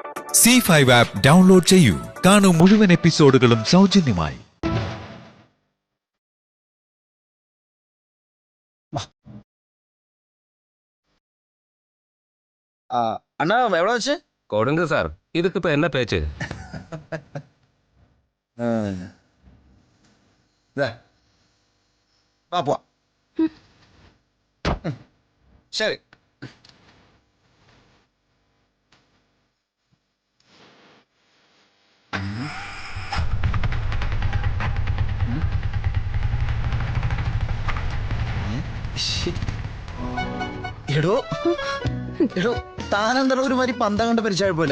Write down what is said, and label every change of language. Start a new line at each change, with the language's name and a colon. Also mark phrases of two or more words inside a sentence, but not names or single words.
Malayalam: C5 ആപ്പ് ഡൗൺലോഡ് ചെയ്യൂ. കാണൂ മുഴുവൻ എപ്പിസോഡുകളും സൗജന്യമായി.
Tamil: அண்ணா எவ்வளோ ஆச்சு? கொடுங்க சார், இதுக்கு இப்ப என்ன பேச்சு? வா சரி.
Malayalam: എടോ എടോ താനെന്താ ഒരുമാതിരി പന്തം കണ്ട് പരിചയ പോലെ?